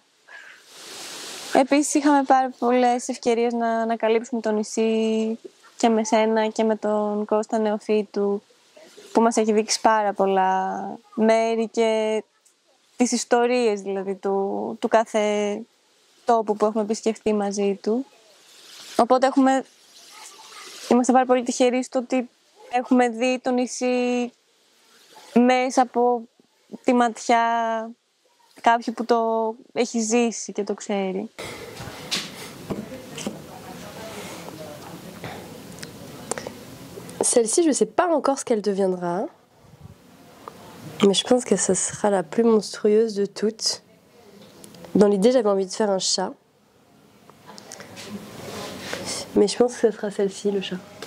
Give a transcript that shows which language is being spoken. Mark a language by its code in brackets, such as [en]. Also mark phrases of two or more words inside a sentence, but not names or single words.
[el] Επίσης είχαμε πάρα πολλές ευκαιρίες να ανακαλύψουμε το νησί και με σένα και με τον Κώστα Νεοφύτου που μας έχει δείξει πάρα πολλά μέρη και τις ιστορίες δηλαδή του κάθε τόπου που έχουμε επισκεφτεί μαζί του. Οπότε είμαστε πάρα πολύ τυχεροί στο ότι έχουμε δει το νησί μέσα από τη ματιά κάποιου που το έχει ζήσει και το ξέρει. [fr] Celle-ci, je ne sais pas encore ce qu'elle deviendra, mais je pense que ce sera la plus monstrueuse de toutes. Dans l'idée, j'avais envie de faire un chat. Mais je pense que ce sera celle-ci, le chat.